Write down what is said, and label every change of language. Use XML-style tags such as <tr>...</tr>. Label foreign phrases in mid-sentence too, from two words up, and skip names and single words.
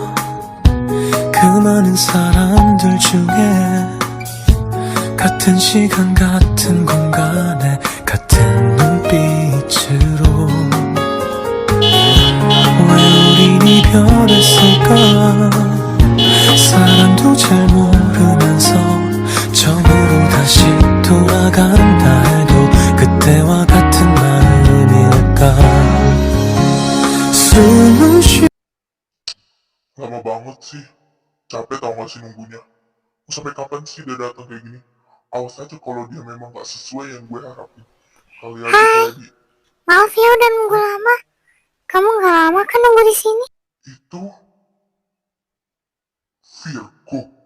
<ko>그 많은 사람들 중에 같은 시간 같은 공간에 같은 눈빛으로 왜 우린 이별했을까? 사람도 잘 모르면서 처음으로 다시 돌아간다 해도 그때와 같은 마음일까? 숨을 쉬</ko> <id>Lama banget sih. Capek tau gak sih nunggunya. Mau sampai kapan sih dia datang kayak gini? Awas aja kalau dia memang gak sesuai yang gue harapin. Kali aja tadi. Maaf ya udah nunggu lama. Kamu nggak lama kan nunggu di sini? Itu Virgo.</id>